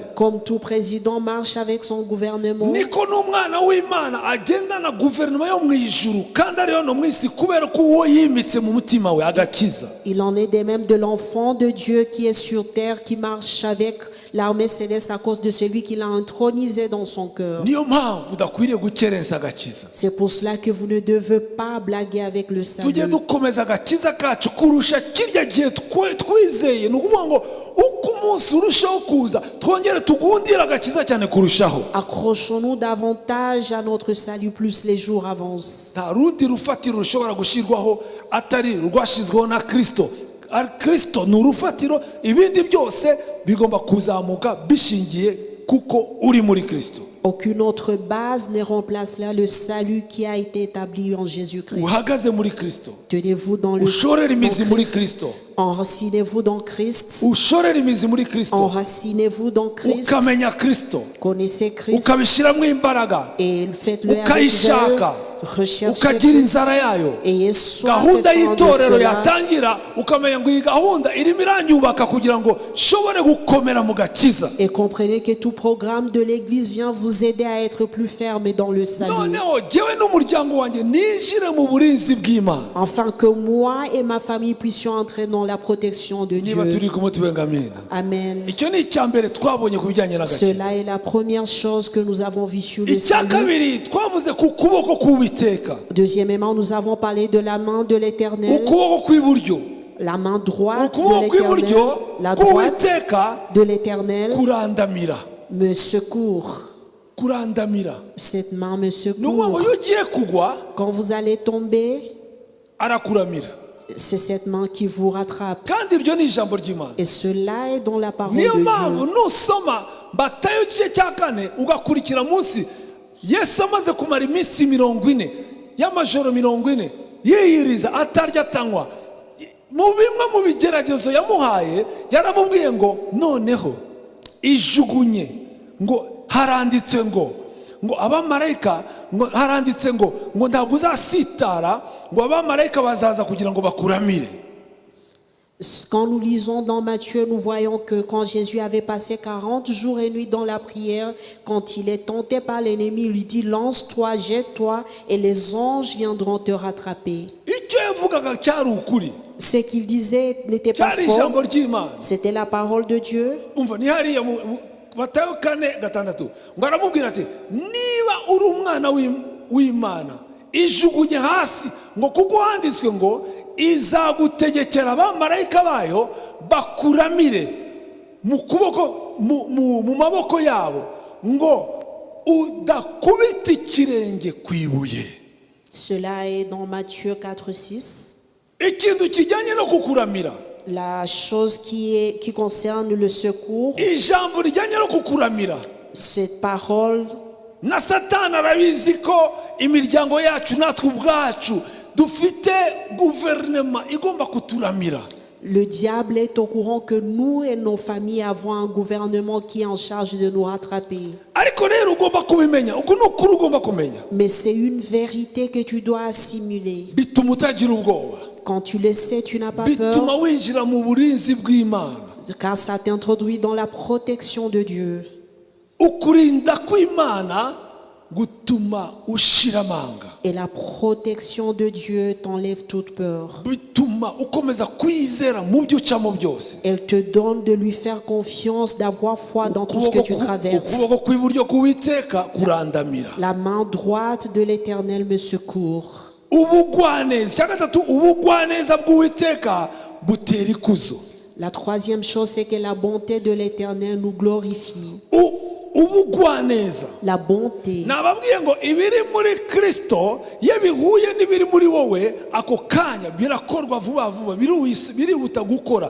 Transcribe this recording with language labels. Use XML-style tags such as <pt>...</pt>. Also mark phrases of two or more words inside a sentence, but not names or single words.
<fr>Comme tout président marche avec son gouvernement,</fr> <rw>niko n'umwana w'Imana agenda na guverinoma yo mu ijuru kandi ariyo no mu isi, kubera ko uwo yimitse mu mutima we agakiza.</rw> <fr>il en est de même de l'enfant de Dieu qui est sur terre, qui marche avec l'armée céleste à cause de celui qu'il a intronisé dans son cœur.</fr> <rw>Niyo mpamvu udakwiriye gukerensa agakiza.</rw> <fr>C'est pour cela que vous ne devez pas blaguer avec le</fr> <rw>Tujye</rw> <fr>salut.</fr> <rw>dukomeza agakiza kacu kurusha kirya gihe twizeye. Ni ukuvuga ngo uko umunsi urushaho kuza twongere tugundire agakiza cyane kurushaho.</rw> <fr>Accrochons-nous davantage à notre salut plus les jours avancent.</fr> <rw>Nta rundi rufatiro rushobora gushyirwaho atari rwashyizweho na Kristo. Kristo ni urufatiro, ibindi byose bigomba kuzamuka bishingiye kuko uri muri Kristo.</rw> <fr>Aucune autre base ne remplace là le salut qui a été établi en Jésus-Christ.</fr> <rw>Uhagaze muri Kristo,</rw> <fr>Tenez-vous dans le</fr> <rw>ushorere imizi muri</rw> <fr>Christ.</fr> <rw>Kristo,</rw> <fr>Enracinez-vous dans Christ.</fr> <rw>ushorere imizi muri Kristo,</rw> <fr>Enracinez-vous dans Christ.</fr> <rw>ukamenya Kristo,</rw> <fr>Connaissez Christ</fr> <rw>ukabishyiramo imbaraga,</rw> <fr>et faites-le avec</fr> <rw>ukayishaka,</rw> <fr>zèle. Recherchez</fr> <rw>ukagira</rw> <fr>Christ.</fr> <rw>inzara yayo.</rw> <fr>Ayez soif</fr> <rw>Gahunda</rw> <fr>et faim de</fr> <rw>y'itorero</rw> <fr>cela.</fr> <rw>yatangira ukamenya ngo iyi gahunda irimo iranyubaka kugira ngo nshobore gukomera mu gakiza.</rw> <fr>Et comprenez que tout programme de l'Église vient vous aider à être plus ferme dans le salut.</fr> <rw>Noneho jyewe n'umuryango wanjye ninjire mu burinzi bw'Imana.</rw> <fr>Afin que moi et ma famille puissions entrer dans la protection de</fr> <rw>Niba</rw> <fr>Dieu.</fr> <rw>turi kumwe tubenga amina.</rw> <fr>Amen.</fr> <rw>Icyo ni icya mbere twabonye ku bijyanye n'agakiza.</rw> <fr>Cela est la première chose que nous avons vue sur le</fr> <rw>Icya</rw> <fr>salut.</fr> <rw>kabiri twavuze ku kuboko k'Uwiteka,</rw> <fr>Deuxièmement, nous avons parlé de la main de l'Éternel,</fr> <rw>ukuboko kw'iburyo,</rw> <fr>la main droite de</fr> <rw>ukuboko kw'iburyo</rw> <fr>l'Éternel, la droite</fr> <rw>k'Uwiteka</rw> <fr>de l'Éternel</fr> <rw>kurandamira,</rw> <fr>me secourt.</fr> <rw>kurandamira.</rw> <fr>Cette main me</fr> <rw>Ni ukuvuga ngo</rw> <fr>secourt.</fr> <rw>iyo ugiye kugwa</rw> <fr>Quand vous allez tomber,</fr> <rw>arakuramira,</rw> <fr>c'est cette main qui vous rattrape.</fr> <rw>kandi iryo ni ijambo ry'Imana.</rw> <fr>Et cela est dans la parole</fr> <rw>Niyo</rw> <fr>de</fr> <rw>mpamvu</rw> <fr>Dieu.</fr> <rw>nusoma Matayo igice cya 4 ugakurikira munsi, Yesu amaze kumara iminsi 40 y'amajoro 40 yiyiriza atarya atanywa, mu bimwe mu bigeragezo yamuhaye yaramubwiye ngo noneho ijugunye, ngo haranditse ngo abamarayika, ngo haranditse ngo ntabwo uzasitara, ngo abamarayika bazaza kugira ngo bakuramire.</rw> <fr>Quand nous lisons dans Matthieu, nous voyons que quand Jésus avait passé 40 jours et nuits dans la prière, quand il est tenté par l'ennemi, il lui dit: lance-toi, jette-toi, et les anges viendront te rattraper.</fr> <rw>Icyo yavugaga cyari ukuri,</rw> <fr>Ce qu'il disait n'était pas</fr> <rw>cyari</rw> <fr>faux,</fr> <rw>ijambo ry'Imana.</rw> <fr>c'était la parole de Dieu.</fr> <rw>Umva ni hariya Matayo 4:6 ngo aramubwira ati niba uri umwana w'Imana ijugunye hasi, ngo kuko handitswe ngo izagutegekera abamarayika bayo bakuramire mu kuboko mu maboko yabo, ngo udakubita ikirenge ku ibuye.</rw> <fr>Cela est dans Matthieu 4, 6.</fr> <rw>Ikintu kijyanye no kukuramira,</rw> <fr>La chose qui concerne le secours,</fr> <rw>ijambo rijyanye no kukuramira,</rw> <fr>cette parole,</fr> <rw>na Satani arabizi ko imiryango yacu natwe ubwacu dufite guverinoma igomba kuturamira.</rw> <fr>le diable est au courant que nous et nos familles avons un gouvernement qui est en charge de nous rattraper.</fr> <rw>Ariko rero ugomba kubimenya, uko ni ukuri ugomba kumenya.</rw> <fr>Mais c'est une vérité que tu dois assimiler.</fr> <rw>Bituma utagira ubwoba,</rw> <fr>Quand tu le sais, tu n'as pas</fr> <rw>bituma</rw> <fr>peur,</fr> <rw>winjira mu burinzi bw'Imana.</rw> <fr>car ça t'introduit dans la protection de Dieu.</fr> <rw>Ukurinda kw'Imana gutuma ushira amanga,</rw> <fr>Et la protection de Dieu t'enlève toute peur.</fr> <rw>bituma ukomeza kwizera mu byo ucamo byose.</rw> <fr>Elle te donne de lui faire confiance, d'avoir foi dans tout ce que tu traverses.</fr> <rw>Ukuboko kw'iburyo k'Uwiteka kurandamira.</rw> <fr>La main droite de l'Éternel me secourt.</fr> <rw>Ubugwaneza, cya gatatu, ubugwaneza bw'Uwiteka butera ikuzo.</rw> <fr>La troisième chose, c'est que la bonté de l'Éternel nous glorifie.</fr> <rw>Ubugwaneza,</rw> <fr>La bonté.</fr> <rw>nababwiye ngo ibiri muri Kristo iyo bihuye n'ibiri muri wowe, ako kanya birakorwa vuba vuba, birihuta gukora.</rw>